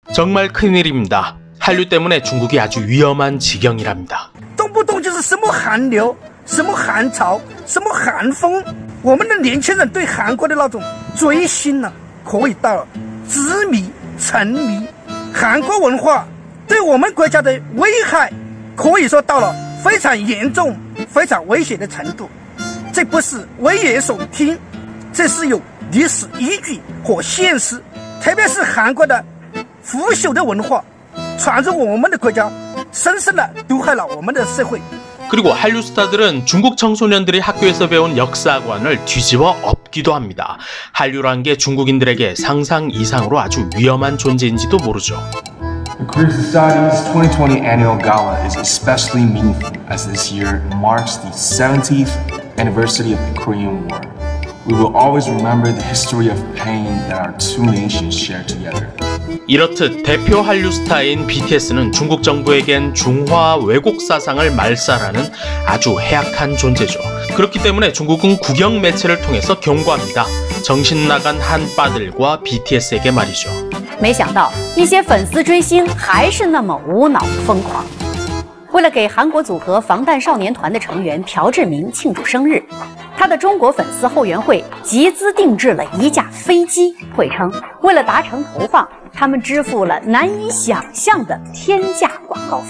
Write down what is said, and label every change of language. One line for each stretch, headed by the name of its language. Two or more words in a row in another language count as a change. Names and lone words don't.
Korean: 정말 큰일입니다. 한류 때문에 중국이 아주 위험한 지경이랍니다.
Chinese: 动不动就是什么韩流，什么韩潮，什么韩风，我们的年轻人对韩国的那种追星呢，可以到执迷、沉迷。韩国文化对我们国家的危害，可以说到了非常严重、非常危险的程度。这不是危言耸听，这是有历史依据和现实。特别是韩国的腐朽的文化传入我们的国家，深深的毒害了我们的社会。
Korean: 그리고 한류 스타들은 중국 청소년들이 학교에서 배운 역사관을 뒤집어 엎기도 합니다. 한류란 게 중국인들에게 상상 이상으로 아주 위험한 존재인지도 모르죠.
English: The Korea Society's 2020 annual gala is especially meaningful as this year marks the 70th anniversary of the Korean War. We will always remember the history of pain that our two nations share together.
Korean: 이렇듯 대표 한류 스타인 BTS는 중국 정부에겐 중화 왜곡 사상을 말살하는 아주 해악한 존재죠. 그렇기 때문에 중국은 국영 매체를 통해서 경고합니다. 정신 나간 한빠들과 BTS에게 말이죠.
Chinese: 没想到一些粉丝追星还是那么无脑疯狂。为了给韩国组合防弹少年团的成员朴智明庆祝生日，他的中国粉丝后援会集资定制了一架飞机。会称，为了达成投放，他们支付了难以想象的天价广告费。